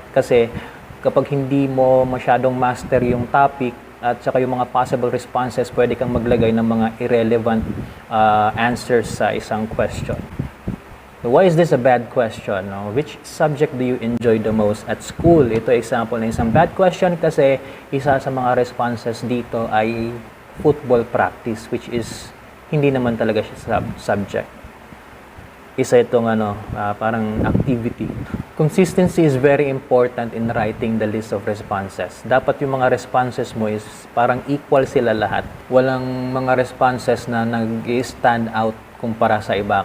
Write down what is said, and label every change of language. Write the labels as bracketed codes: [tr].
[tl] Kasi kapag hindi mo masyadong master yung topic at saka yung mga possible responses, pwede kang maglagay ng mga irrelevant answers sa isang question. [en] So why is this a bad question? No? Which subject do you enjoy the most at school? [tl] Ito example na isang bad question kasi isa sa mga responses dito ay football practice, which is hindi naman talaga siya subject. Isa itong parang activity. [en] Consistency is very important in writing the list of responses. [tl] Dapat yung mga responses mo is parang equal sila lahat. Walang mga responses na nag-stand out kumpara sa iba.